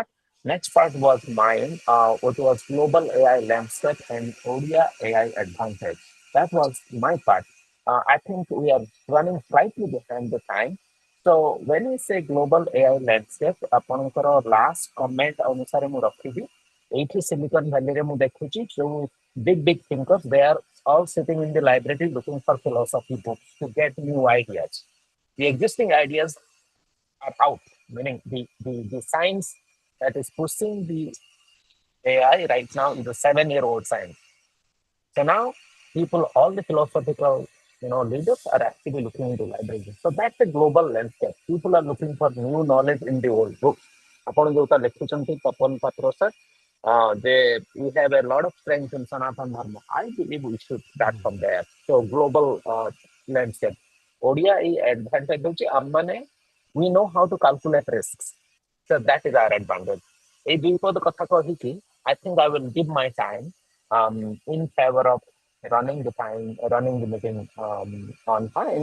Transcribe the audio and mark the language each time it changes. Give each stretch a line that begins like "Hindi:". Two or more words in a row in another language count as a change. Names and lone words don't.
English: Next part was mine, which was global AI landscape and ODIA AI advantage. That was my part. I think we are running slightly behind the time. So when we say global AI landscape,
Odia: ଆପଣଙ୍କର last comment ଅନୁସାରେ ମୁଁ ରଖିବି ଏଇଠି Silicon Valley ରେ ମୁଁ ଦେଖୁଛି ଯୋଉ
English: big thinkers, they are all sitting in the library looking for philosophy books to get new ideas. The existing ideas are out, meaning the science that is pushing the AI right now is a 7-year-old science. So now people, all the philosophical leaders are actually looking into libraries. So that's a global landscape. People are looking for new knowledge in the old books.
Odia: ଆପଣ ଯୋଉଟା ଲେଖୁଛନ୍ତି
English: ତପନ ପାତ୍ର sir, we have a lot of strength in Sanatana Dharma. I believe we should start from there. So global landscape. ODIA advantage we know how to calculate risks. So that is our advantage. I think I will give my time in favor of running the meeting on time.